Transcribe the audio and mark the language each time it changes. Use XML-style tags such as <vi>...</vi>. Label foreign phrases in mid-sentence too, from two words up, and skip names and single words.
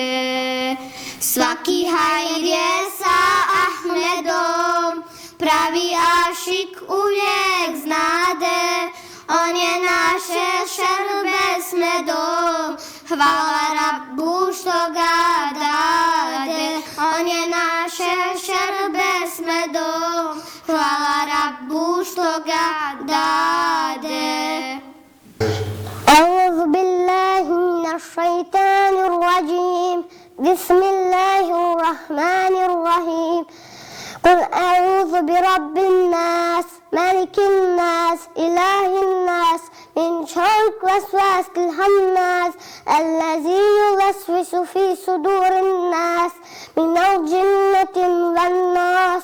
<bs>Svaki hajr je sa Ahmedom, pravi ašik uvijek znade, on je naše šerbe s medom, hvala Rabbu što ga dade, on je naše šerbe s medom, hvala Rabbu što ga dade.</bs> <ar>أعوذ بالله من الشيطان الرجيم بسم الله الرحمن الرحيم قل أعوذ برب الناس ملك الناس إله الناس من شر الوسواس الخناس الذي يوسوس في صدور الناس من الجنة والناس.</ar>